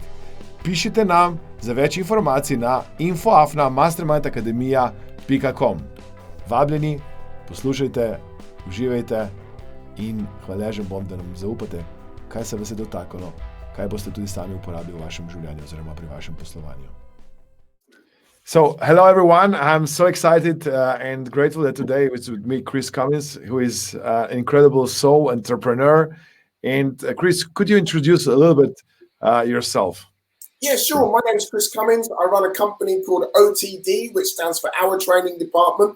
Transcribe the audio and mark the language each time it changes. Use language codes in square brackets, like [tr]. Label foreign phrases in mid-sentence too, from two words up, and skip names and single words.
[sl] Pišite nam za več informacij na info@mastermindakademija.com. Vabljeni, poslušajte, uživajte in hvaležen bom, da nam zaupate, kaj se vas je dotaknilo, kaj boste tudi sami uporabili v vašem življenju oziroma pri vašem poslovanju. [en] So, hello everyone. I'm so excited and grateful that today is with me Chris Cummins, who is an incredible soul entrepreneur. And Chris, could you introduce a little bit yourself? Yeah, sure. My name is Chris Cummins. I run a company called OTD, which stands for Our Training Department.